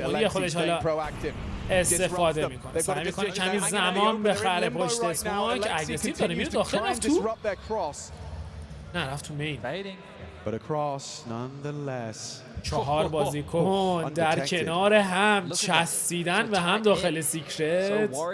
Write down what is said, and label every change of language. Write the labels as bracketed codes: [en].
[fa] مولی خودش حالا استفاده میکنه. سعی میکنه کمی زمان بخره پشت اسماک. اگریسیو داره میره داخل. رفت تو؟ نه رفت تو مین. [en] But across nonetheless. [fa] 4 بازیکن در کنار هم چسبیدن به هم داخل سیکرت.